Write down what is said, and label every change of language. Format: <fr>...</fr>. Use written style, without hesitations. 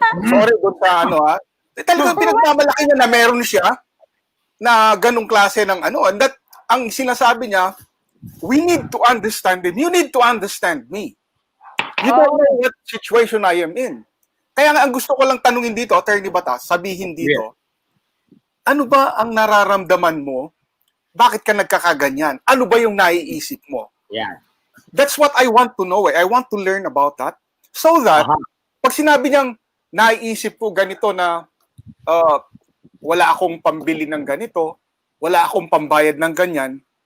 <tl>Sorry doon sa talagang pinagmamalaki niya na meron siya na ganung klase ng and that, ang sinasabi niya,</tl> <en>we need to understand him. You need to understand me. You don't know what situation I am in.</en> <tl>Kaya nga, ang gusto ko lang tanungin dito, Attorney Batas, sabihin dito, ano ba ang nararamdaman mo? Bakit ka nagkakaganyan? Ano ba yung naiisip mo?</tl> <en>Yeah. That's what I want to know. I want to learn about that.</en> <tl>So that, pag sinabi niyang naiisip ko ganito na wala akong pambili ng ganito, wala akong pambayad ng ganyan,</tl>